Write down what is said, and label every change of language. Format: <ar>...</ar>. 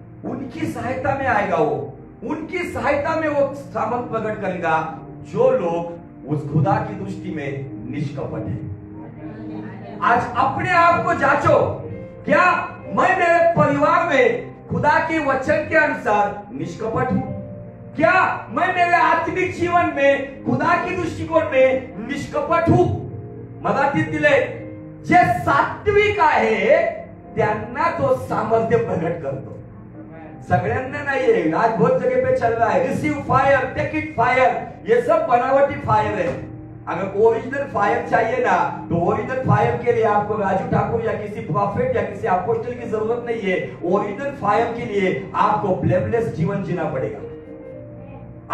<hi>उनकी सहायता में आएगा वो, उनकी सहायता में वो सामर्थ प्रकट करेगा जो लोग उस खुदा की दृष्टि में निष्कपट है। आज अपने आप को जांचो, क्या मैं मेरे परिवार में खुदा के वचन के अनुसार निष्कपट हूं? क्या मैं मेरे आत्मिक जीवन में खुदा की दृष्टिकोन में निष्कपट हूं?</hi> <mr>मराठीत दिले, जे सात्विक आहे त्यांना तो सामर्थ्य प्रकट करतो, सगळ्यांना नाहीये।</mr> <hi>आज बहुत जगह पे चल रहा है receive fire, take it fire, ये सब बनावटी फायर है। अगर ओरिजिनल फायर चाहिए ना, तो ओरिजिनल फायर के लिए आपको राजू ठाकुर या किसी प्रॉफिट या किसी अपोस्टल की जरूरत नहीं है। ओरिजिनल फायर के लिए आपको ब्लेमलेस जीवन जीना पड़ेगा।</hi>